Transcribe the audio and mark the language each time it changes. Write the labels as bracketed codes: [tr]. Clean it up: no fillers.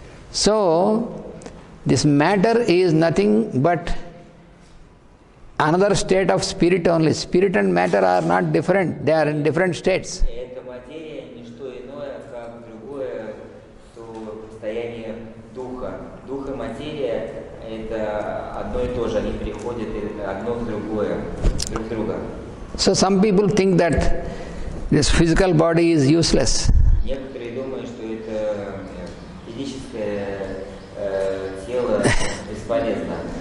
[en] So, this matter is nothing but another state of spirit only. Spirit and matter are not different, they are in different states. [ru] Эта материя не что иное, как другое состояние духа. Дух и материя – это одно и то же, они переходят одно в другое, друг в друга. [en] So some people think that this physical body is useless. [ru] Некоторые думают, что это физическое тело бесполезно.